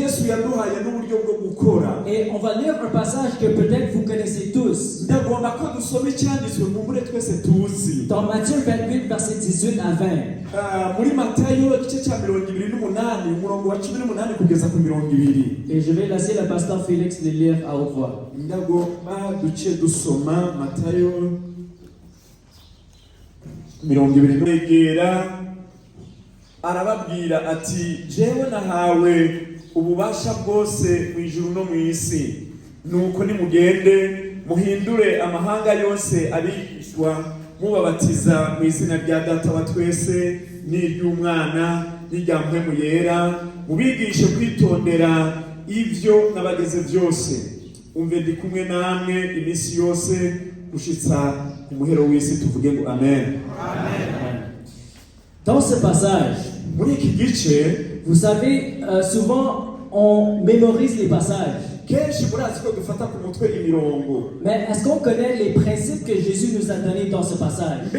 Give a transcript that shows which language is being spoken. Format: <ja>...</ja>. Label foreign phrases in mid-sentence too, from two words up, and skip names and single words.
<fr>Et on va lire un passage que peut-être vous connaissez tous. Dans Matthieu 28, verset 18 à 20. Et je vais laisser le pasteur Félix les lire à haute voix.</fr> <rn>Arababwira ati jewe nahawe ububasha bwose mu ijuru no mu isi, nuko nimugende muhindure amahanga yose abigishwa mubabatiza mu izina rya Data wa twese n'iry'Umwana n'irya Mpwemu Yera, mubigishe kwitondera ivyo nabageze byose. Umve ndi kumwe namwe iminsi yose gushitsa ku muhero w'isi. Tuvuge ngo amen. Amen.</rn> <fr>Dans ce passage, vous savez, souvent on mémorise les passages. Mais est-ce qu'on connaît les principes que Jésus nous a donnés dans ce passage?</fr>